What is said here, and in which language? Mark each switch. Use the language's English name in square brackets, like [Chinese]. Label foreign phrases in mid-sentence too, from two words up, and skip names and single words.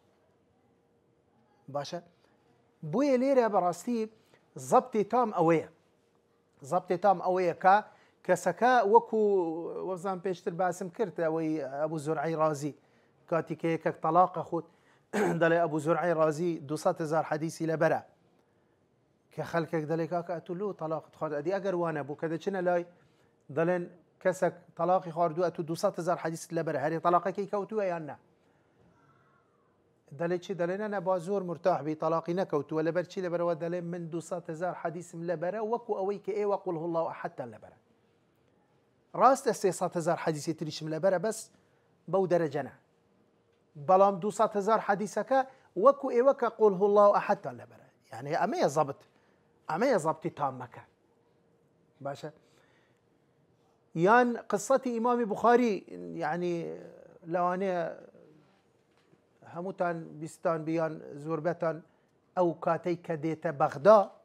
[Central Kurdish] باشە بۆیە لێرە بەڕاستی زەبتی تام ئەوەیە کە کەسەکە وەکو وەزان پێشتر باسم کرد ئەوەی ئەبوو زورعی رازی کاتی کە یەکێک تەلاقە خۆت دەڵێ ئەبوو زورعی رازی 200,000 حەدیسی لەبەرە کە خەڵکێک دەڵێ کاکە ئەتولو تەلاقت خوارد ئەدی ئەگەر وانە بوو کە دەچنە لای دەڵێن کەسێک تەلاقی خواردووە ئەتو 200,000 حەدیست لەبەرە هەرێ تەلاقەکەی کەوتووە یان نا دەڵێ چی دەڵێ نە با زۆر مرتاح بی تەلاقی نەکەوتووە لەبەر چی لەبەرەوە دەڵێ من 200,000 حەدیسم لەبەرە وەکو ئەوەی کە ئێوە [Arabic] قول هو الله ئەحەدتان [Central Kurdish] لەبەرە ڕاستە 300,000 حەدیسی تریشم لەبەرە بەس بەو دەرەجەنە بەڵام 200,000 حەدیسەکە وەکو ئێوە کە [Arabic] قول هو الله ئەحەدتان [Central Kurdish] لەبەرە یعنی ئەمەیە زەبت ئەمەیە زەبتی تامەکە باشە یان قسەتی ئیمامی بوخاری یعنی لەوانەیە هەمووتان بیستان بیان زۆربەتان ئەو کاتەی کە دێتە بەغدا